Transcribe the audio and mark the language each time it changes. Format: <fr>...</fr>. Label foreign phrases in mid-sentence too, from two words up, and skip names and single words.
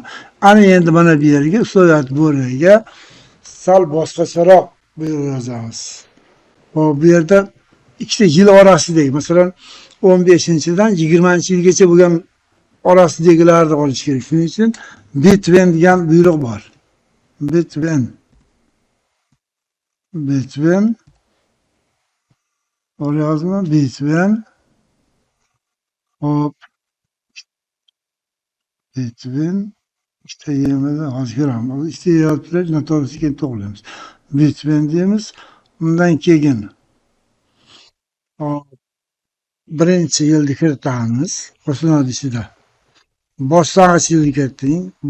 <uz>Ana endi mana bu yerga Sloviyat Boriga sal boshqacharoq buyruq yozamiz. Bu yerda ikkita yil orasidagi, masalan 15-dan 20-yilgacha bo'lgan orasidagilarni olish kerak. Shuning uchun between degan buyruq bor. Between olyapman, between hop, between ikkita yerda hozir ko'ramiz. Ikkita yerda noto'g'risi keyin to'g'rilaymiz. Between deymiz. Undan keyin birinchi yilni kiritamiz. Qo'shimcha ichida. Boshlang'ich yilni kiriting.</uz>